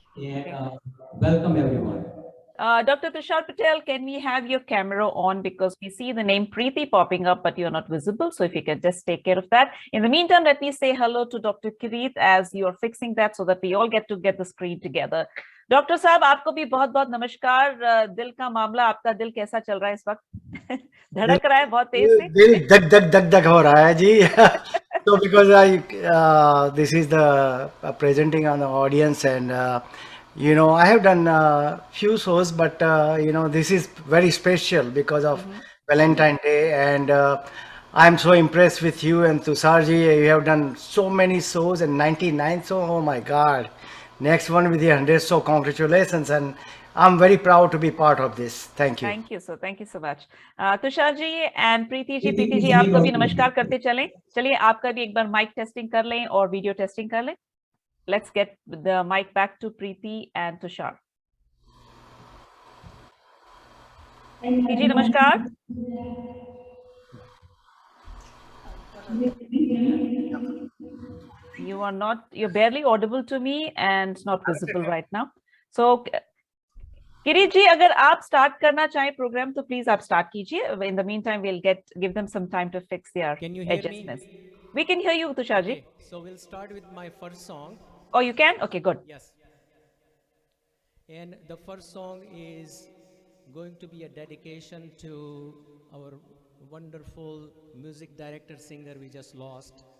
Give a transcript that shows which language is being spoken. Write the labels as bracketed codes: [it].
[en] Yeah, welcome everyone. Dr. Tushar Patel, can we have your camera on because we see the name Preeti popping up, but you're not visible. So if you can just take care of that. In the meantime, let me say hello to Dr. Kirit as you're fixing that so that we all get to get the screen together. [hi] Doctor साहब आपको भी बहुत बहुत नमस्कार दिल का मामला आपका दिल कैसा चल रहा है इस वक्त धड़क रहा है बहुत तेज से दिल धक धक धक धक हो रहा है जी. [en] So because this is the presenting on the audience, and I have done few shows, but this is very special because of Valentine Day, and I'm so impressed with you and Tusarji. You have done so many shows, and 99, so oh my God, next one with the 100. So congratulations, and I'm very proud to be part of this. Thank you. Thank you, sir. Thank you so much. Tushar ji and Preeti ji [hi] Preeti ji आपको भी [en] welcome. [hi] नमस्कार करते चलें. चलिए आपका भी एक बार mic testing कर लें और वीडियो टेस्टिंग कर लें. [en] Let's get the mic back to Preeti and Tushar. Preeti ji, namaskar. You're barely audible to me and not visible right now. [hi] So, Kirit ji, अगर आप start करना चाहें program, तो please आप start कीजिए. [en] In the meantime, we'll give them some time to fix their Can you hear adjustments. me? We can hear you, Tushar ji. Okay, so we'll start with my first song. Oh, you can? Okay, good. Yes. And the first song is going to be a dedication to our wonderful music director singer we just lost.